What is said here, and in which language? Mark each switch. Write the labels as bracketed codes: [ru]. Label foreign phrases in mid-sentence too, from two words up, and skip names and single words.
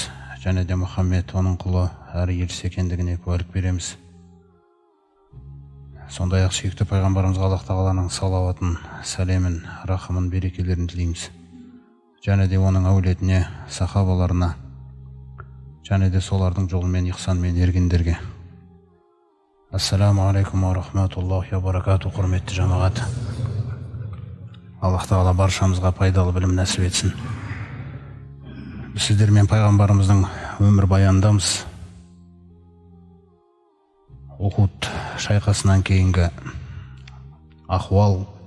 [kk] Және де Мұхаммед оның құлы әрі елшісі екендігіне куәлік береміз. Сондай-ақ сүйікті пайғамбарымызға Аллах Тағаланың салауатын, сәлемін, рахымын, берекелерін тілейміз. Және де оның әулетіне, сахабаларына, және де солардың жолымен, ихсанмен ергендерге. [ar] السلام عليكم ورحمة الله وبركاته, [kk] құрметті жамағат. Аллах Тағала баршамызға пайдалы білім нәсіп етсін. Сіздермен пайғамбарымыздың өмір баяндамыз. Ухуд шайқасынан кейінгі ахуал.